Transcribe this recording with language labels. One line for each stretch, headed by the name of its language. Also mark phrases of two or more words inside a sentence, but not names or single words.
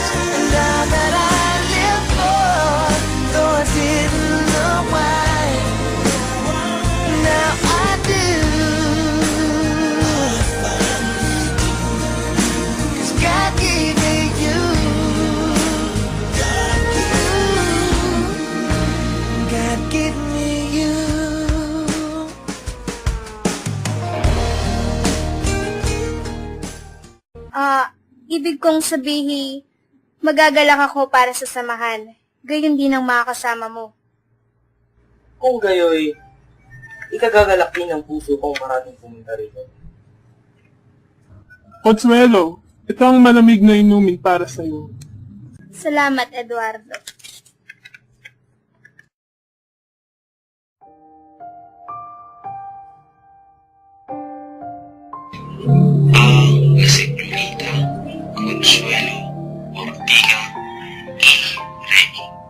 English: And now that I live for, though I didn't know why, now I do. God gave me you. God gave me you.
Filipino: Ibig kong sabihin, magagalak ako para sa samahan, gayon din ang mga kasama mo. Kung gayoy, ikagagalak din ng puso kong maraming pumunta rito. Consuelo, ito ang malamig na inumin para sa'yo. Salamat, Eduardo.
Spanish: A la señorita Consuelo Ortiga y Rey.